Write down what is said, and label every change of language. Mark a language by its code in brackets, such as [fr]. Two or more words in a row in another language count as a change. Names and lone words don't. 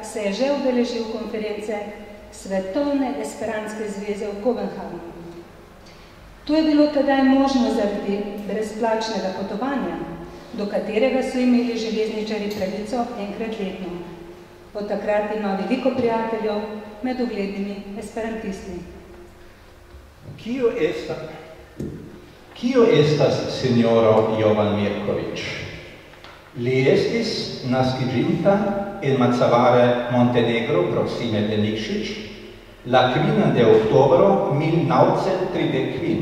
[sl] se je že udeležil konference Svetovne esperantske zveze v Kopenhagnu. To je bilo tedaj možno zaradi brezplačnega potovanja, do katerega so imeli železničari pravico enkrat letno. Od takrat ima veliko prijateljev med uglednimi esperantisti. [eo] Kio estas signoro Jovan Mirkovič? Li estis naskiĝinta en Macavare, Montenegro, proksime de Nikšić, la 5 de oktobro 1935.